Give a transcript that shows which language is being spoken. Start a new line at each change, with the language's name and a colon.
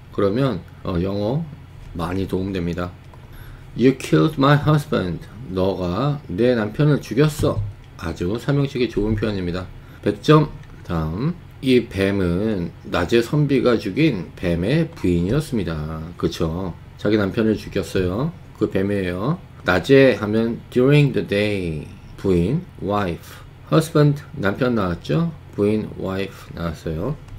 Korean: 그러면 영어 많이 도움됩니다.
English: You killed my husband.
Korean: 너가 내 남편을 죽였어. 아주 3형식이 좋은 표현입니다. 100점. 다음, 이 뱀은 낮에 선비가 죽인 뱀의 부인이었습니다. 그쵸? 자기 남편을 죽였어요. 그 뱀이에요. 낮에 하면 during the day. 부인, wife. husband, 남편 나왔죠? 부인, wife 나왔어요.